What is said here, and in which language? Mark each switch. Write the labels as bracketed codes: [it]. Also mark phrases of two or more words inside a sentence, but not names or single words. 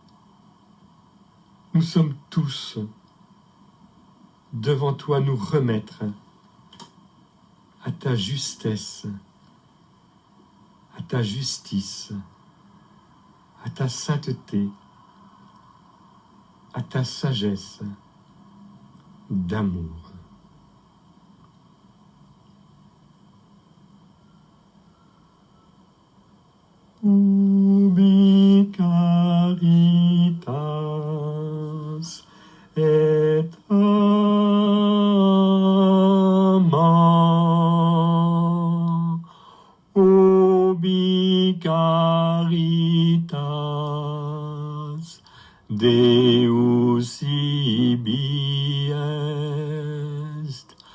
[fr] nous sommes tous devant toi nous remettre à ta justesse, à ta justice, à ta sainteté, à ta sagesse d'amour. [la] Ubi caritas et ama, ubi caritas Deus ibi est,